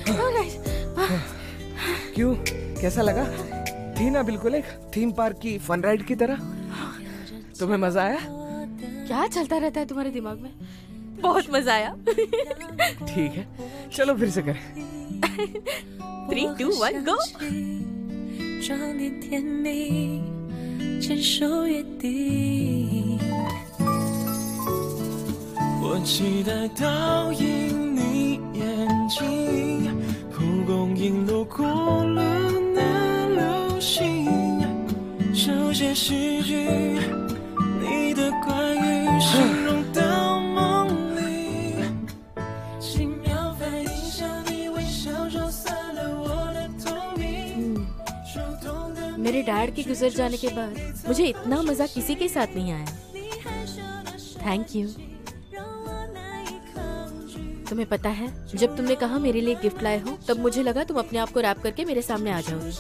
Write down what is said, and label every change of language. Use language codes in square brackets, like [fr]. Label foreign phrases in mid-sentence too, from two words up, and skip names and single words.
[hi] क्यों, कैसा लगा? थी ना बिल्कुल एक [en] theme park [hi] की [en] fun ride [hi] की तरह। तुम्हें मजा आया? क्या चलता रहता है तुम्हारे दिमाग में? बहुत मजा आया। ठीक है, चलो फिर से करें। 3, 2, 1 go。 [zh] 装点甜蜜，牵手约定。我期待倒映你眼睛，蒲公英路过了那流星，手写诗句，你的关于形容到梦里，轻描反应向你微笑，就散了我的透明。 [hi] मेरे डैड के गुजर जाने के बाद मुझे इतना मजा किसी के साथ नहीं आया। [en] thank you. [hi] तुम्हें पता है, जब तुमने कहा मेरे लिए गिफ्ट लाए हो, तब मुझे लगा तुम अपने आप को रैप करके मेरे सामने आ जाओगी।